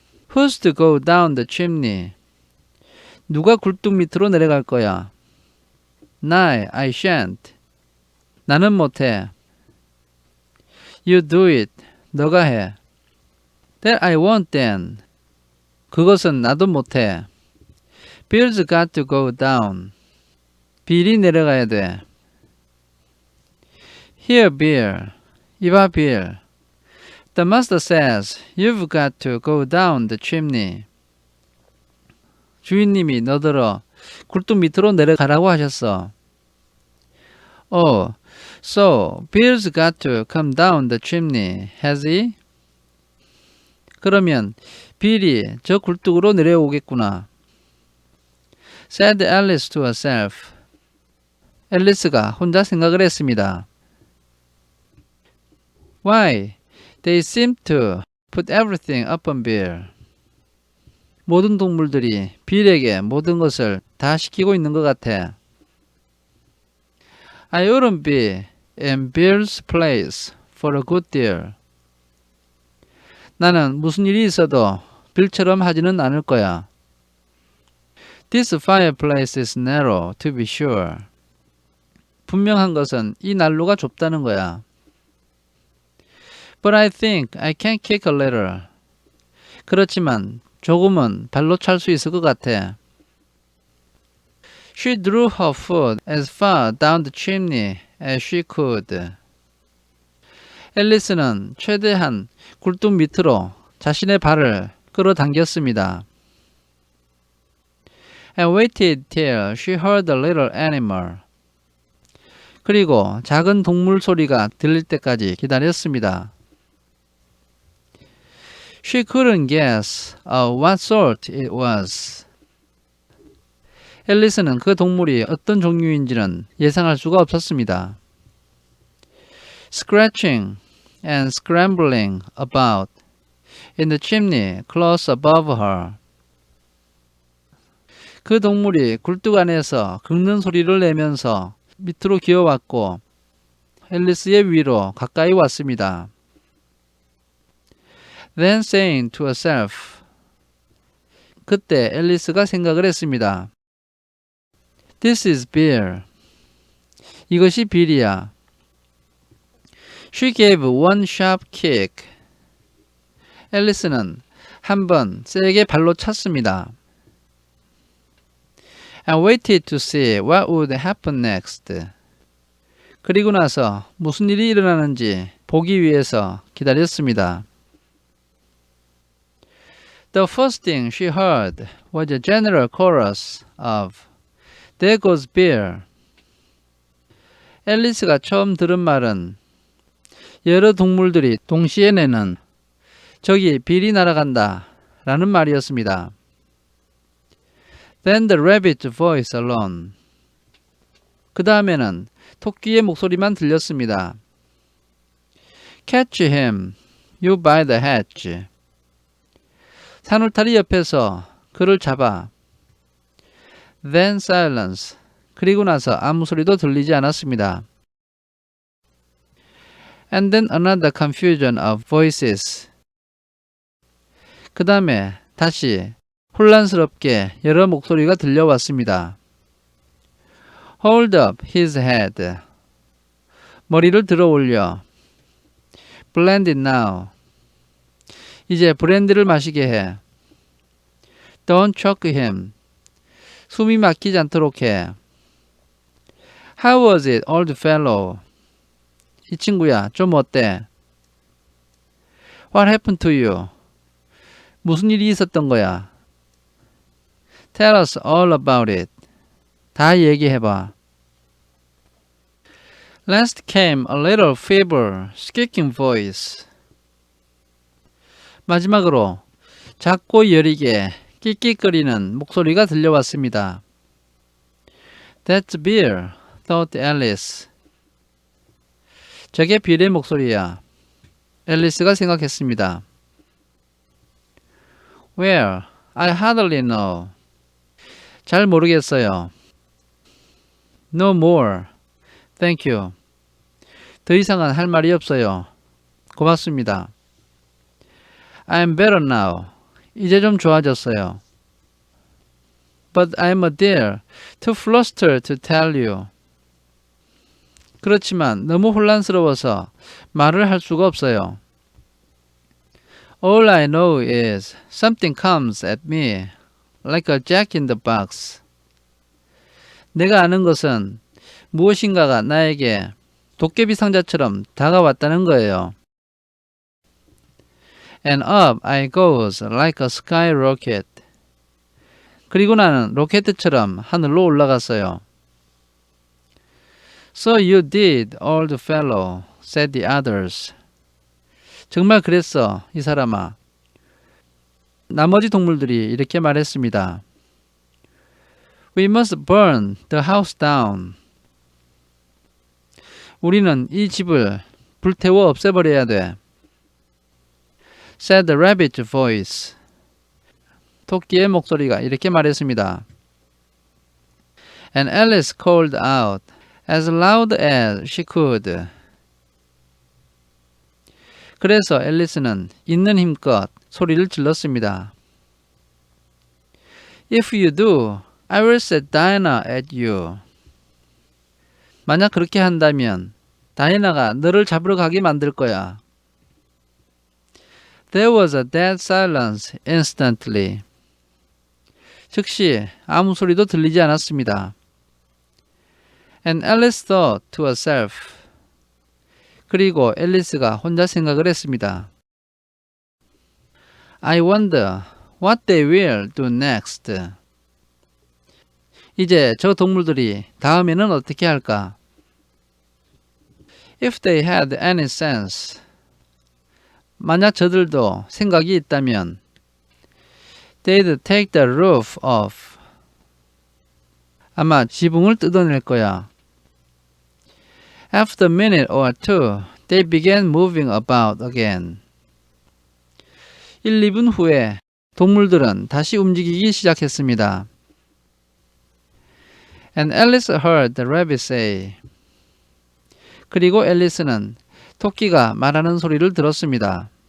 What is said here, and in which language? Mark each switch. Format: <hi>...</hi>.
<en>Who's to go down the chimney?</en> <ko>누가 굴뚝 밑으로 내려갈 거야?</ko> <en>I shan't.</en> <ko>나는 못해.</ko> <en>You do it.</en> <ko>너가 해.</ko> <en>That I won't then.</en> <ko>그것은 나도 못해.</ko> <en>Bill's got to go down.</en> <ko>빌이 내려가야 돼.</ko> <en>Here, Bill.</en> <ko>이봐, 빌.</ko> <en>The master says you've got to go down the chimney.</en> <ko>주인님이 너더러 굴뚝 밑으로 내려가라고 하셨어.</ko> <en>Oh, so Bill's got to come down the chimney, has he?</en> <ko>그러면 빌이 저 굴뚝으로 내려오겠구나.</ko> <en>Said Alice to herself.</en> <ko>앨리스가 혼자 생각을 했습니다.</ko> <en>Why? They seem to put everything up on Bill.</en> <ko>모든 동물들이 빌에게 모든 것을 다 시키고 있는 것 같아.</ko> <en>I wouldn't be in Bill's place for a good deal.</en> <ko>나는 무슨 일이 있어도 빌처럼 하지는 않을 거야.</ko> <en>This fireplace is narrow, to be sure.</en> <ko>분명한 것은 이 난로가 좁다는 거야.</ko> <en>But I think I can kick a little.</en> <ko>그렇지만 조금은 발로 찰 수 있을 것 같아.</ko> <en>She drew her foot as far down the chimney as she could.</en> <ko>앨리스는 최대한 굴뚝 밑으로 자신의 발을 끌어당겼습니다.</ko> <en>And waited till she heard the little animal.</en> <ko>그리고 작은 동물 소리가 들릴 때까지 기다렸습니다.</ko> <en>She couldn't guess what sort it was.</en> <ko>앨리스는 그 동물이 어떤 종류인지는 예상할 수가 없었습니다.</ko> <en>Scratching and scrambling about in the chimney close above her.</en> <ko>그 동물이 굴뚝 안에서 긁는 소리를 내면서 밑으로 기어왔고 앨리스의 위로 가까이 왔습니다.</ko> <en>Then saying to herself.</en> <ko>그때 앨리스가 생각을 했습니다.</ko> <en>This is Bill.</en> <ko>이것이 빌이야.</ko> <en>She gave one sharp kick.</en> <ko>앨리스는 한 번 세게 발로 찼습니다.</ko> <en>And waited to see what would happen next.</en> <ko>그리고 나서 무슨 일이 일어나는지 보기 위해서 기다렸습니다.</ko> <en>The first thing she heard was a general chorus of There goes Bill.</en> <ko>앨리스가 처음 들은 말은 여러 동물들이 동시에 내는 저기 빌이 날아간다 라는 말이었습니다.</ko> <en>Then the rabbit's voice alone.</en> <ko>그 다음에는 토끼의 목소리만 들렸습니다.</ko> <en>Catch him, you by the hatch.</en> <ko>산울타리 옆에서 그를 잡아.</ko> <en>Then silence.</en> <ko>그리고 나서 아무 소리도 들리지 않았습니다.</ko> <en>And then another confusion of voices.</en> <ko>그 다음에 다시 혼란스럽게 여러 목소리가 들려왔습니다.</ko> <en>Hold up his head.</en> <ko>머리를 들어 올려.</ko> <en>Blend it now.</en> <ko>이제 브랜디를 마시게 해.</ko> <en>Don't choke him.</en> <ko>숨이 막히지 않도록 해.</ko> <en>How was it, old fellow?</en> <ko>이 친구야, 좀 어때?</ko> <en>What happened to you?</en> <ko>무슨 일이 있었던 거야?</ko> <en>Tell us all about it.</en> <ko>다 얘기해봐.</ko> <en>Last came a little feeble, squeaking voice.</en> <ko>마지막으로 작고 여리게 끽끽거리는 목소리가 들려왔습니다.</ko> <en>That's Bill, thought Alice.</en> <ko>저게 빌의 목소리야. 앨리스가 생각했습니다.</ko> <en>Well, I hardly know.</en> <ko>잘 모르겠어요.</ko> <en>No more. Thank you.</en> <ko>더 이상은 할 말이 없어요. 고맙습니다.</ko> <en>I'm better now.</en> <ko>이제 좀 좋아졌어요.</ko> <en>But I'm a dear, too flustered to tell you.</en> <ko>그렇지만 너무 혼란스러워서 말을 할 수가 없어요.</ko> <en>All I know is something comes at me like a jack in the box.</en> <ko>내가 아는 것은 무엇인가가 나에게 도깨비 상자처럼 다가왔다는 거예요.</ko> <en>And up I goes like a skyrocket.</en> <ko>그리고 나는 로켓처럼 하늘로 올라갔어요.</ko> <en>So you did, old fellow, said the others.</en> <ko>정말 그랬어, 이 사람아. 나머지 동물들이 이렇게 말했습니다.</ko> <en>We must burn the house down.</en> <ko>우리는 이 집을 불태워 없애버려야 돼.</ko> <en>Said the rabbit's voice.</en> <ko>토끼의 목소리가 이렇게 말했습니다.</ko> <en>And Alice called out as loud as she could.</en> <ko>그래서 앨리스는 있는 힘껏 소리를 질렀습니다.</ko> <en>If you do, I will set Diana at you.</en> <ko>만약 그렇게 한다면 다이나가 너를 잡으러 가게 만들 거야.</ko> <en>There was a dead silence instantly.</en> <ko>즉시 아무 소리도 들리지 않았습니다.</ko> <en>And Alice thought to herself.</en> <ko>그리고 앨리스가 혼자 생각을 했습니다.</ko> <en>I wonder what they will do next.</en> <ko>이제 저 동물들이 다음에는 어떻게 할까?</ko> <en>If they had any sense.</en> <ko>만약 저들도 생각이 있다면</ko> <en>They'd take the roof off.</en> <ko>아마 지붕을 뜯어낼 거야.</ko> <en>After a minute or two, they began moving about again.</en> <ko>1, 2분 후에 동물들은 다시 움직이기 시작했습니다.</ko> <en>And Alice heard the rabbit say.</en> <ko>그리고 앨리스는 토끼가 말하는 소리를 들었습니다.</ko>